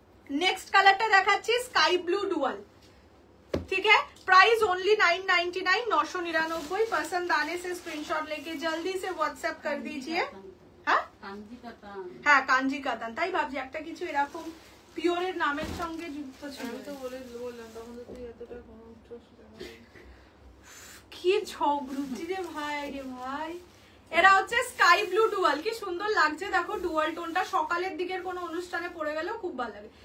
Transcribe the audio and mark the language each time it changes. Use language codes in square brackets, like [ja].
[bn] Next कलरটা দেখাচ্ছি sky blue dual, [hi] ठीक है। [en] Price only 999, 999। [hi] पसंद आने से स्क्रीनशॉट लेके जल्दी से व्हाट्सएप कर दीजिए। [bn] হ্যাঁ হ্যাঁ কাঞ্জি কাতান, তাই ভাবছি একটা কিছু এরকম পিওরের নামের সঙ্গে যুক্ত ছিল। আমি তো বললাম তখন তো তুই এতটা কোনো উঠছস না, কি ঝগড়ুচি রে ভাই, রে ভাই। এরা হচ্ছে স্কাই ব্লু ডুয়াল, কি সুন্দর লাগছে দেখো ডুয়াল টোনটা, সকালের দিকের কোনো অনুষ্ঠানে পরে গেলেও খুব ভালো লাগে।